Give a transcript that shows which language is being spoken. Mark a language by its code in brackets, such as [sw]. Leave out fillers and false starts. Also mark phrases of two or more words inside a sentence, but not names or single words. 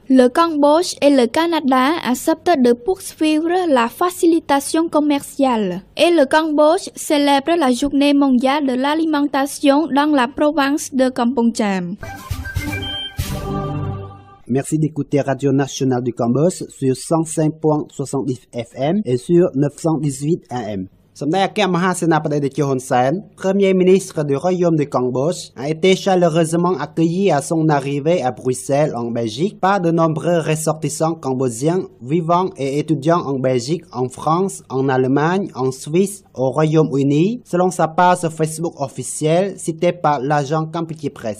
[fr] Le Cambodge et le Canada acceptent de poursuivre la facilitation commerciale. Et le Cambodge célèbre la journée mondiale de l'alimentation dans la province de Kampong Cham. Merci d'écouter Radio Nationale du Cambodge sur 105.70 FM et sur 918 AM. សម្ដេចអគ្គមហាសេនាបតីតេជោ Hun Sen, Premier ministre du Royaume du Cambodge, a été chaleureusement accueilli à son arrivée à Bruxelles, en Belgique, par de nombreux ressortissants cambodgiens vivant et étudiant en Belgique, en France, en Allemagne, en Suisse, au Royaume-Uni, selon sa page Facebook officielle citée par l'agent Kampuchea Press.